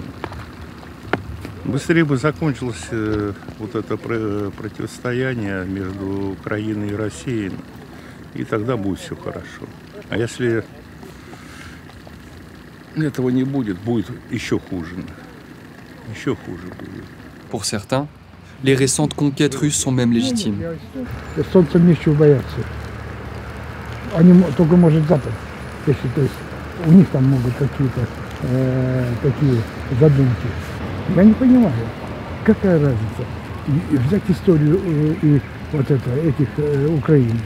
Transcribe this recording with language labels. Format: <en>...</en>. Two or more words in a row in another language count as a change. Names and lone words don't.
<ru>Быстрее бы закончилось вот это противостояние между Украиной и Россией, и тогда будет все хорошо. А если этого не будет, будет еще хуже. Еще хуже будет.</ru> <fr>Pour certains, les récentes conquêtes russes sont même légitimes.</fr> <ru>Эстонцам нечего бояться. Они только, может, Запад, если, то есть, у них там могут какие-то такие задумки. Я не понимаю, какая разница взять историю и вот это, этих Украины.</ru>